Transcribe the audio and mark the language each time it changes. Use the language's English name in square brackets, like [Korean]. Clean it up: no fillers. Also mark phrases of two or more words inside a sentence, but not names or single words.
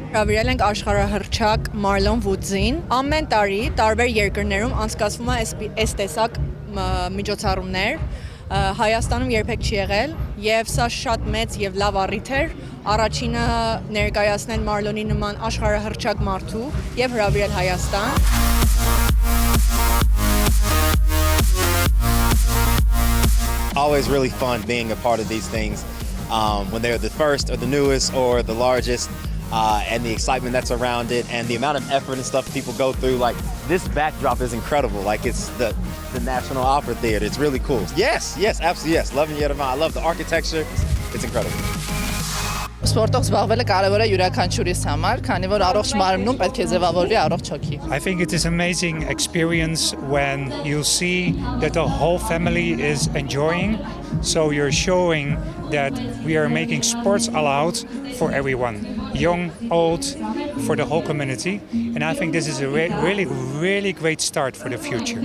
[Armenian] Հրավիրել ենք աշխարհահռչակ Մարլոն Վուդզին։ Ամեն տարի տարբեր երկրներում անցկացվում է այս տեսակ միջոցառումներ։ Հայաստանում երբեք չի եղել եւ սա շատ մեծ եւ լավ առիթ էր առաջինը ներկայացնել Մարլոնի նման աշխարհահռչակ մարդու եւ հրավիրել Հայաստան։ [English] Always really fun being a part of these things when they're the first or the newest or the largest. And the excitement that's around it and the amount of effort and stuff people go through. Like, this backdrop is incredible. Like, it's the National Opera Theater. It's really cool. Yes, absolutely, yes. Loving Yerevan. I love the architecture. It's incredible. [Armenian] Սպորտով զբաղվելը կարևոր է յուրաքանչյուրիս համար, քանի որ առողջ մարմնում պետք է ձևավորվի առողջ հոգի։ [English] I think it is an amazing experience when you see that the whole family is enjoying. So you're showing that we are making sports allowed for everyone, young, old, for the whole community. And I think this is a really great start for the future.